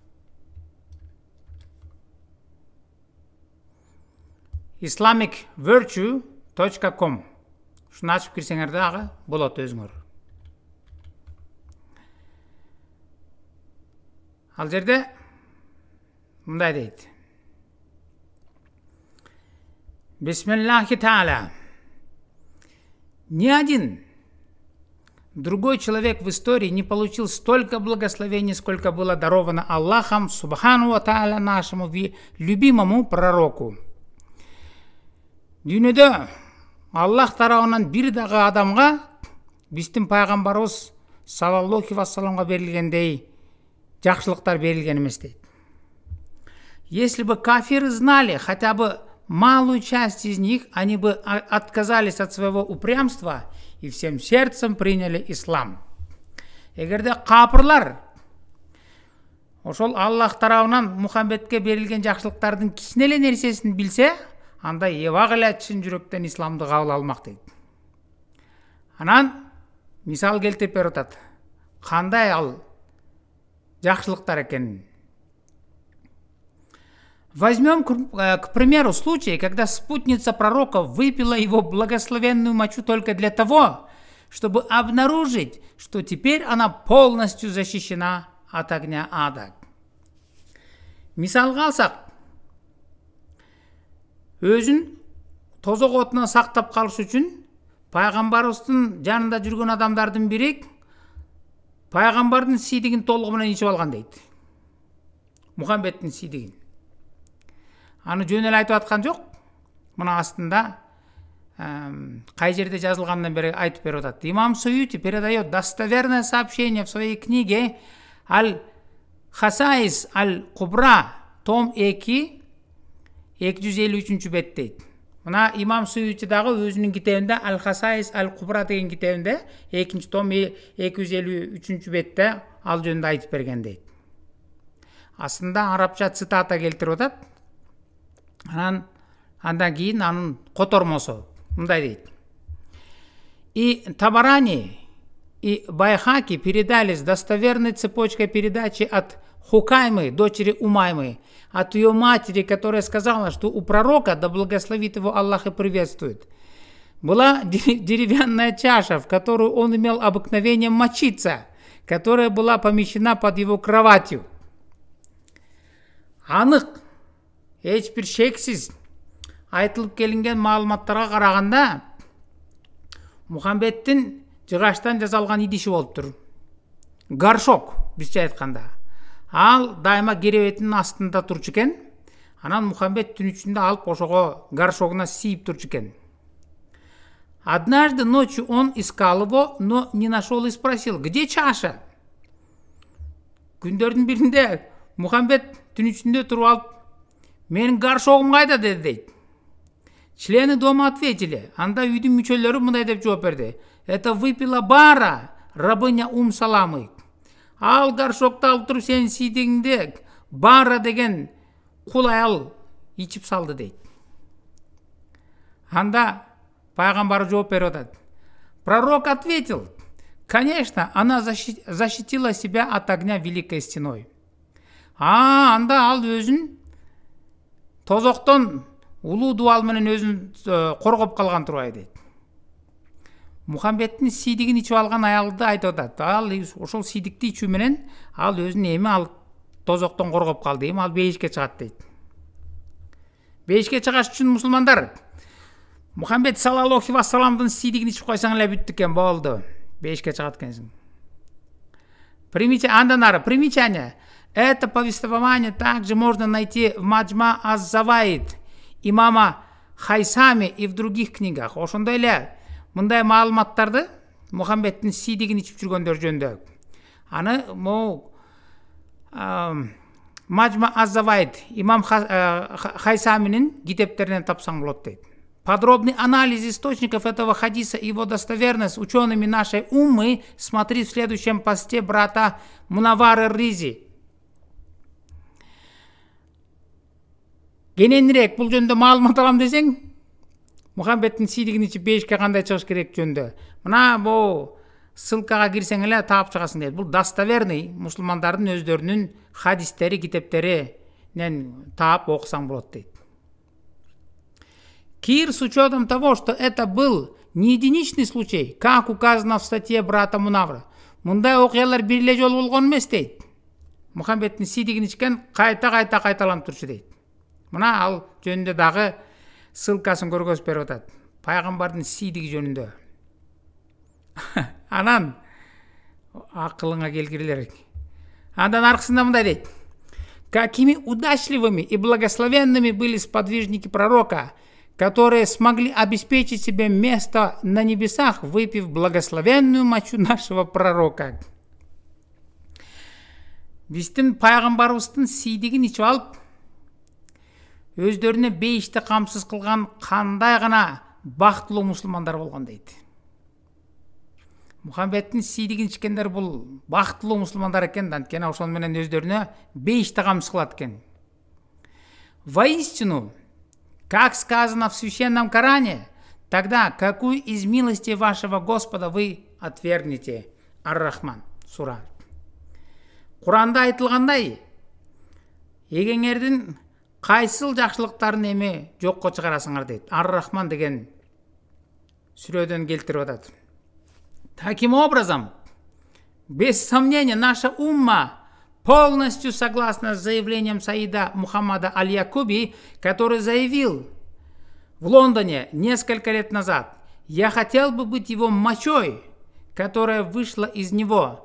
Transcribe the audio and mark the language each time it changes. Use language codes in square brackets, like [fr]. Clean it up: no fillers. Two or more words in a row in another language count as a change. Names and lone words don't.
[ky] islamicvirtue.com. Шуну ачып кирсеңер дагы болот өзүңөр. Ал жерде мындай дейт. [ar] بسم الله تعالى. [ru] Ни один другой человек в истории не получил столько благословений, сколько было даровано Аллахом, [ar] سبحانه وتعالى, [ru] нашему любимому пророку. [ky] Дүйнөдө Аллах тарабынан бир дагы адамга биздин пайгамбарыбыз [ar] صلى الله وسلم [ky] берилгендей жакшылыктар берилген эмес дейт. [ru] Если бы кафиры знали хотя бы малую часть из них, они бы отказались от своего упрямства и всем сердцем приняли ислам. [ky] Эгерде капырлар ошол Аллах тарабынан Мухаммедке берилген жакшылыктардын кичине эле нерсесин билсе, анда эбак эле чын жүрөктөн исламды кабыл алмак дейт. Анан мисал келтирип берип атат. Кандай ал жакшылыктар экенин. [ru] Возьмем, к примеру, случай, когда спутница пророка выпила его благословенную мочу только для того, чтобы обнаружить, что теперь она полностью защищена от огня ада. [ky] Мисалга алсак, өзүн тозок отунан сактап калыш үчүн пайгамбарыбыздын жанында жүргөн адамдардын бири пайгамбардын сийдигин толугу менен ичип алган дейт. Мухаммедтин сийдигин. Аны жөн эле айтып аткан жок. Мына астында кай жерде жазылгандан бери айтып берип атат. [ru] Имам Суюти передает достоверное сообщение в своей книге Аль-Хасаис Аль-Кубра, том 2, 253 [ky] бет дейт. Мына Имам Суюти дагы өзүнүн китебинде Аль-Хасаис Аль-Кубра деген китебинде 2 том 253 бетте ал жөнүндө айтып берген дейт. Астында арабча цитата келтирип атат. Андан кийин анын котормосу мындай дейт. [ru] И Табарани, и Байхаки передали с достоверной цепочкой передачи от Хукаймы, дочери Умаймы, от ее матери, которая сказала, что у пророка, да благословит его Аллах и приветствует, была деревянная чаша, в которую он имел обыкновение мочиться, которая была помещена под его кроватью. [ky] Анык, эч бир шексиз айтылып келинген маалыматтарга караганда Мухаммедтин жыгачтан жасалган идиши болуптур. Горшок, бизче айтканда. Ал дайыма керебетинин астында турчу экен. Анан Мухаммед түн ичинде алып ошого горшогуна сийип турчу экен. [ru] Однажды ночью он искал его, но не нашел и спросил: "Где чаша?" [ky] Күндөрдүн биринде Мухаммед түн ичинде туруп алып: "Менин горшогум кайда?" деди дейт. [ru] Члены дома ответили. [ky] Анда үйдүн мүчөлөрү мындай деп жооп берди: [ru] "Это выпила Бара, рабыня Саламы. [ky] Ал горшокты алып туруп сенин сийдигиңди Бара деген кул аял ичип салды" дейт. Анда пайгамбар жооп берип атат. [ru] Пророк ответил: Конечно, она защитила себя от огня великой стеной. [ky] Анда ал өзүн тозоктон улуу дуал менен өзүн коргоп калган турбайбы дейт. Мухаммедтин сийдигин ичип алган аялды айтып атат. Ал ошол сийдикти ичүү менен ал өзүн эми ал тозоктон коргоп калды. Эми ал бейишке чыгат дейт. Бейишке чыгаш үчүн мусулмандар Мухаммед [ar] صلى الله وسلم [ky] сийдигин ичип койсоң эле бүттү экен, болду. Бейишке чыгат экенсиң. Андан ары примечание. [ru] Это повествование также можно найти в Маджма аз-Заваид имама Хайсами и в других книгах. [ky] Ошондой эле мындай маалыматтарды Мухаммедтин сийдигин ичип жүргөндөр жөнүндө. Аны Маджма аз-Заваид имам Хайсаминин китептеринен тапсаң болот дейт. [ru] Подробный анализ источников этого хадиса и его достоверность учеными нашей уммы смотри в следующем посте брата Мунаввар эр-Ризи. [ky] Кененирээк бул жөнүндө маалымат алам десең, Мухаммедтин сийдигин ичип бейишке кандай чыгыш керек жөнүндө. Мына бул ссылкага кирсең эле таап чыгасың дейт. Бул достоверный мусулмандардын өздөрүнүн хадистери, китептеринен таап окусаң болот дейт. Кир, [ru] с учетом того, что это был не единичный случай, как указано в статье брата Мунавра, [ky] мындай окуялар бир эле жолу болгон эмес дейт. Мухаммедтин сийдигин ичкен кайта кайталанып турчу дейт. Мына ал жөнүндө дагы ссылкасын көргөзүп берип атат. Пайгамбардын сийдиги жөнүндө. Анан акылыңа келгилер. Андан аркысында мындай дейт. [ru] Какими удачливыми и благословенными были сподвижники пророка, которые смогли обеспечить себе место на небесах, выпив благословенную мочу нашего пророка. [ky] Биздин пайгамбарыбыздын сийдигин ичип алып, өздөрүнө бейишти камсыз кылган кандай гана бактылуу мусулмандар болгон дейт. Мухаммедтин сийдигин ичкендер бул бактылуу мусулмандар экен, анткени ошол менен өздөрүнө бейишти камсыз кылат экен. [ru] Воистину, как сказано в священном Коране, тогда какую из милостей вашего Господа вы отвергнете? [ky] Ар-Рахман сура. Куранда айтылгандай, эгеңердин кайсыл жакшылыктарын эми жокко чыгарасыңар дейт. Ар-Рахман деген сүрөдөн келтирип атат. [ru] Таким образом, без сомнения, наша умма полностью согласна с заявлением Саида Мухаммада Аль-Якуби, который заявил в Лондоне несколько лет назад: «Я хотел бы быть его мочой, которая вышла из него.